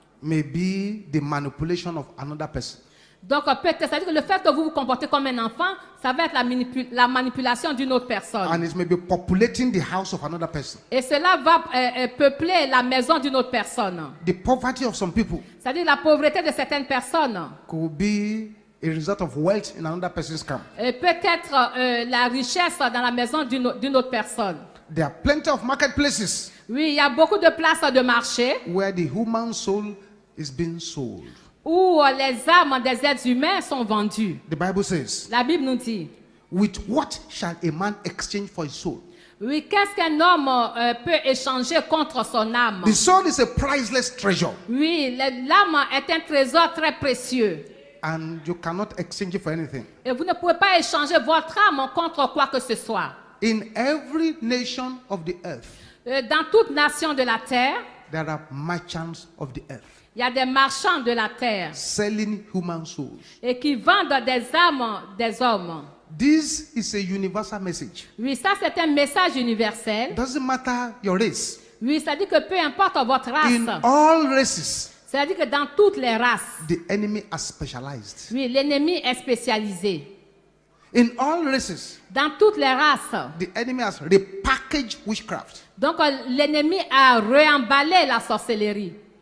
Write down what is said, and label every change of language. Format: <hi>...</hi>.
<en>may be the manipulation of another person.</en> <fr>donc peut-être, c'est-à-dire que le fait que vous vous comportez comme un enfant, ça va être la manipulation d'une autre personne.</fr> <en>And it may be populating the house of another person.</en> <fr>Et cela va peupler la maison d'une autre personne.</fr> <en>The poverty of some people</en> <fr>C'est-à-dire la pauvreté de certaines personnes.</fr> <en>could be a result of wealth in another person's camp.</en> <fr>Peut-être la richesse dans la maison d'une autre personne.</fr> <en>There are plenty of marketplaces</en> <fr>Oui, il y a beaucoup de places de marché</fr> <en>where the human soul is being sold.</en> <fr>où les âmes des êtres humains sont vendues.</fr> <en>The Bible says,</en> <fr>La Bible nous dit,</fr> <en>with what shall a man exchange for his soul?</en> <fr>oui, qu'est-ce qu'un homme peut échanger contre son âme?</fr> <en>The soul is a priceless treasure,</en> <fr>Oui, l'âme est un trésor très précieux.</fr> <en>and you cannot exchange it for anything.</en> <fr>Et vous ne pouvez pas échanger votre âme contre quoi que ce soit.</fr> <en>In every nation of the earth,</en> <fr>Dans toute nation de la terre,</fr> <en>there are merchants of the earth</en> <fr>il y a des marchands de la terre</fr> <en>selling human souls.</en> <fr>et qui vendent des âmes des hommes.</fr> <en>This is a universal message.</en> <fr>Oui, ça c'est un message universel.</fr> <en>It doesn't matter your race.</en> <fr>Oui, ça dit que peu importe votre</fr> <en>In</en> <fr>race,</fr> <en>all races,</en> <fr>c'est-à-dire que dans toutes les races,</fr> <en>the enemy are specialized.</en> <fr>oui, l'ennemi est spécialisé.</fr> <en>In all races,</en> <fr>Dans toutes les races.</fr> <en>the enemy has repackaged witchcraft</en> <fr>Donc l'ennemi a réemballé la sorcellerie.</fr>